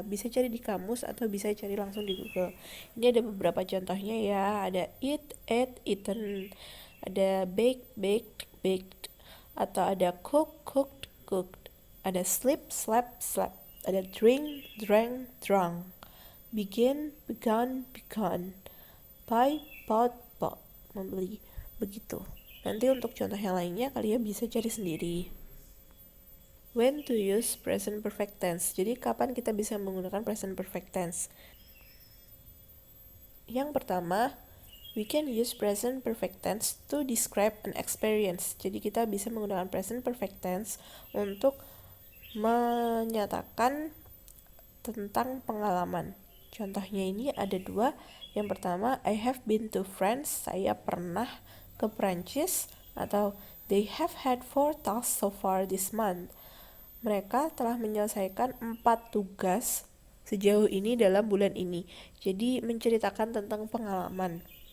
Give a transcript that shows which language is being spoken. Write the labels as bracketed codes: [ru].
[id] Bisa cari di kamus atau bisa cari langsung di Google. Ini ada beberapa contohnya ya, ada eat, ate, eaten, ada bake, baked, baked, atau ada cook, cooked, cooked, ada sleep, slept, slept, ada drink, drank, drunk, begin, begun, begun, buy, bought, bought, membeli, begitu. Nanti untuk contoh yang lainnya kalian bisa cari sendiri. [en] When to use present perfect tense. [id] Jadi kapan kita bisa menggunakan present perfect tense? Yang pertama, [en] we can use present perfect tense to describe an experience. [id] Jadi kita bisa menggunakan present perfect tense untuk menyatakan tentang pengalaman. Contohnya ini ada 2. Yang pertama, [en] I have been to France. [id] Saya pernah ke Prancis. [en] Atau they have had 4 tasks so far this month. [id] Mereka telah menyelesaikan 4 tugas sejauh ini dalam bulan ini. Jadi menceritakan tentang pengalaman.